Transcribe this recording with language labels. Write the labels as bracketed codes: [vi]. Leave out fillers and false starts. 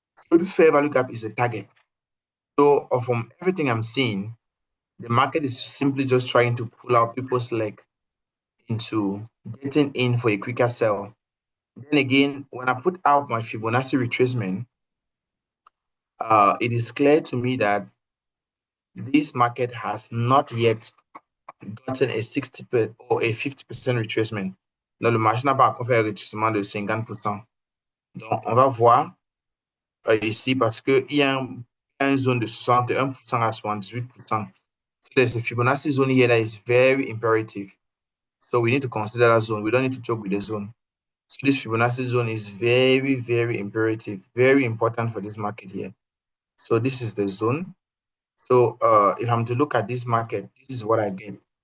[en] So this fair value gap is a target. So from everything I'm seeing, the market is simply just trying to pull out people's leg into getting in for a quicker sell. Then again, when I put out my Fibonacci retracement, it is clear to me that this market has not yet gotten a 60% or a 50% retracement. [fr] Donc, le marché n'a pas encore fait un retracement de 50%. Donc, on va voir ici parce qu'il y a une zone de 61% à 78%. [en] There's a Fibonacci zone here that is very imperative. So we need to consider that zone. We don't need to joke with the zone. So this Fibonacci zone is very, very imperative, very important for this market here. So this is the zone. So if I'm to look at this market, this is what I get.